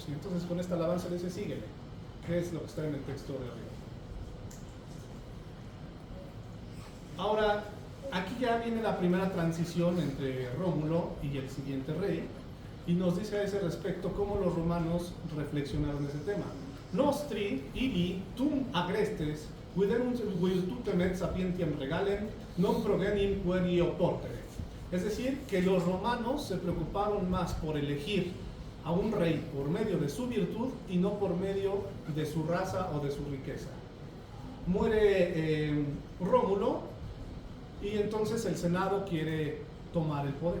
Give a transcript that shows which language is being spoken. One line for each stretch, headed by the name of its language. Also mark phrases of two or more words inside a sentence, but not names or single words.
Spanish: Y entonces con esta alabanza le dice: síguele, que es lo que está en el texto de arriba. Ahora, aquí ya viene la primera transición entre Rómulo y el siguiente rey, y nos dice a ese respecto cómo los romanos reflexionaron ese tema.
Latin: Nostri ibi tum agrestes viderunt virtutem et sapientiam regalem non progenim querio portere.
Spanish: Es decir, que los romanos se preocuparon más por elegir a un rey por medio de su virtud y no por medio de su raza o de su riqueza. Muere Rómulo y entonces el Senado quiere tomar el poder.